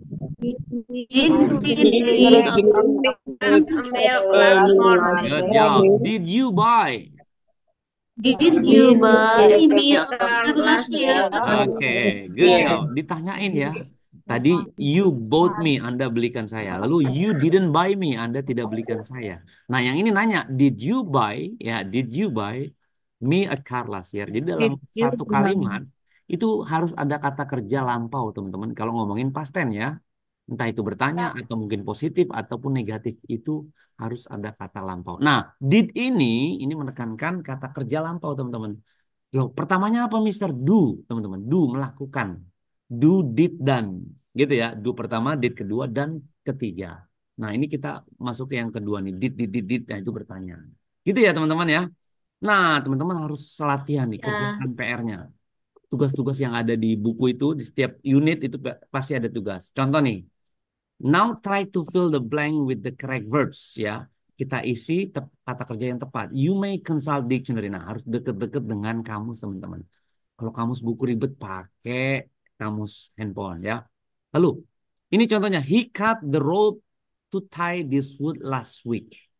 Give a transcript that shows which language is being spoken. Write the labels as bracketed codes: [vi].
[en] Did we drink a milk last morning? Good job. Did you buy? Did you buy me a car last year? Okay, good job. [id] Ditanyain ya. Tadi [en] you bought me, [id] Anda belikan saya. Lalu [en] you didn't buy me, [id] Anda tidak belikan saya. Nah, yang ini nanya, [en] did you buy? Ya, did you buy me a car last year? [id] Jadi dalam satu kalimat itu harus ada kata kerja lampau, teman-teman. Kalau ngomongin past tense ya. Entah itu bertanya atau mungkin positif ataupun negatif, itu harus ada kata lampau. Nah, did ini menekankan kata kerja lampau, teman-teman. Loh, pertamanya apa, Mister? Do, teman-teman. Do, melakukan. Do, did, dan. Gitu ya. Do pertama, did kedua, dan ketiga. Nah, ini kita masuk ke yang kedua nih. Did, did, did, did. Nah, itu bertanya. Gitu ya, teman-teman ya. Nah, teman-teman harus latihan nih, Ya. kerjakan PR-nya. Tugas-tugas yang ada di buku itu, di setiap unit itu pasti ada tugas. Contoh nih, [en] now try to fill the blank with the correct verbs ya. [id] Kita isi kata kerja yang tepat. [en] You may consult dictionary. [id] Nah, harus deket-deket dengan kamus, teman-teman. Kalau kamus buku ribet, pakai kamus handphone ya. Lalu, ini contohnya. [en] He cut the rope to tie this wood last week.